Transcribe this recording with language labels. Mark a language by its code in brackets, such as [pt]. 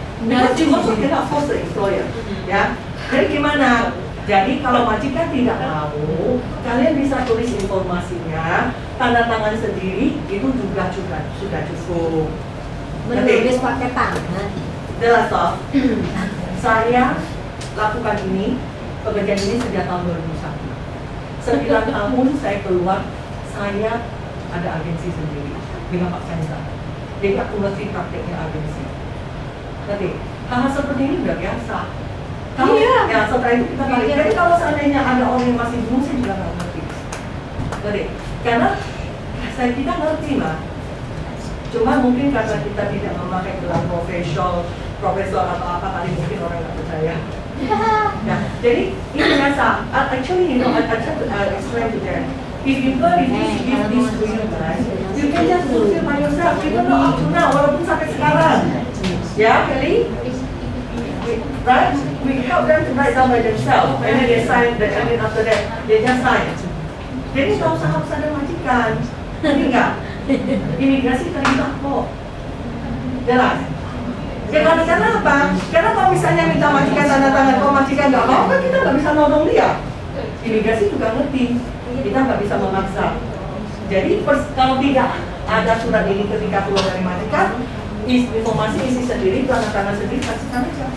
[en] Because you also cannot force the employer, ya. [id] Jadi gimana? Jadi kalau majikan tidak mau, kalian bisa tulis informasinya, tanda tangan sendiri, itu juga sudah cukup. Menulis pakai tangan. Jelas toh? Saya lakukan ini, pekerjaan ini sejak tahun 2001. 9 tahun saya keluar, saya ada agensi sendiri dengan Pak Chandra. Jadi aku ngerti prakteknya agensi. Jadi hal-hal seperti ini udah biasa. Kalau ya setelah itu kita balik. Jadi kalau seandainya ada orang yang masih bingung, saya juga nggak ngerti. Jadi karena kita ngerti lah. Cuma mungkin karena kita tidak memakai gelar profesor atau apa tadi mungkin orang nggak percaya. Nah, jadi ini biasa. [en] Actually, you know, I try to explain to them. If you refuse to give this to you guys, you can just fulfill by yourself. Even though up to now, [id] walaupun sampai sekarang, [en] ya, Kelly, right? We help them to write down by themselves, and then they sign. And then after that, they just sign. [id] Jadi nggak usah harus ada majikan, ini enggak. Imigrasi terlibat kok. Jelas. Ya karena apa? Karena kalau misalnya minta majikan tanda tangan, kalau majikan nggak mau, kan kita nggak bisa nolong dia. Imigrasi juga ngerti, kita nggak bisa memaksa. Jadi kalau tidak ada surat ini ketika keluar dari majikan, informasi isi sendiri, tanda tangan sendiri, kasihkan aja.